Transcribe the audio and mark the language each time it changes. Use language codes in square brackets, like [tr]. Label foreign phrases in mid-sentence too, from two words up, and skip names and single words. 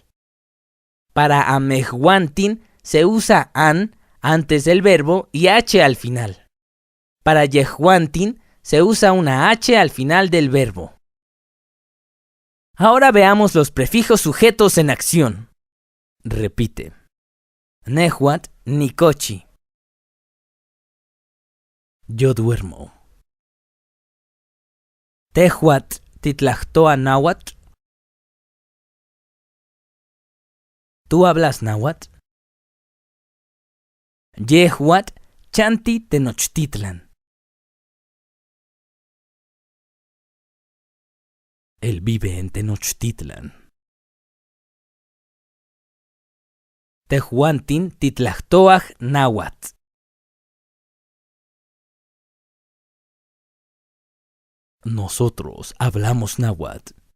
[es] Para amehuantin se usa an antes del verbo y h al final. Para yehuantin se usa una h al final del verbo. Ahora veamos los prefijos sujetos en acción. Repite. [nci] Nehuatl, nicochi. [es] Yo duermo. [nci] Tehuatl, titlactoa náhuatl. [es] ¿Tú hablas náhuatl? [nci] Yehuatl, chanti tenochtitlan. [es] Él vive en Tenochtitlan. [nci] Tehuantin titlahtoaj náhuatl. [es] Nosotros hablamos náhuatl.